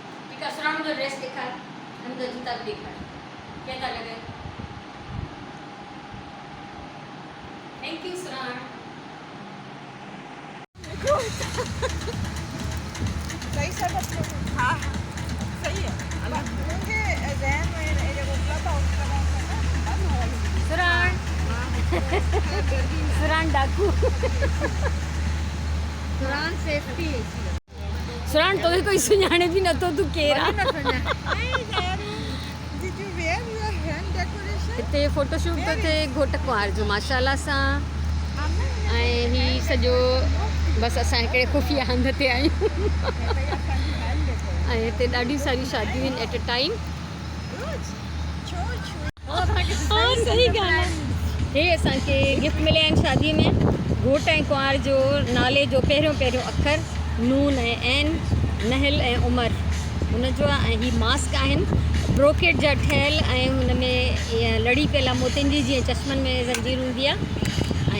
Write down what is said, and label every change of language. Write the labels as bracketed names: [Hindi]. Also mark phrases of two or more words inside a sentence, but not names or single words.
[Sindhi] ठीकु आहे, सुराण मुंहिंजो ड्रेस ॾेखार ऐं मुंहिंजा जूता बि ॾेखार, कीअं था लॻनि? [English] thank you सुराण। [Urdu] صحیح سے ہاں صحیح ہے. مجھے ذہن میں یہ اپلا تھا [Sindhi] सुराण सुराण डाकू सुराण सेफ्टी सुराण तो कोई सुञाणे भी नथो तूं केरु आहे। हिते फोटोशूट तो थिए घोट कुंवार जो माशाल्लाह सां, ऐं ही सॼो बसि असां हिकिड़े खुफ़िया हंध ते आहियूं ऐं हिते ॾाढियूं सारियूं शादियूं आहिनि [English] at a time. [Sindhi] हाँ सही ॻाल्हि आहे। हे असांखे गिफ्ट मिलिया आहिनि शादीअ में। घोट ऐं कुंवार जो नाले जो पहिरियों अखर नून ऐं एन, नहल ऐं उमर हुनजो आहे। ऐं ही मास्क आहिनि ब्रोकेट जा ठहियल ऐं हुन में लड़ी पियल आहे मोतियुनि जी, जीअं चश्मनि में ज़ंजीर हूंदी आहे।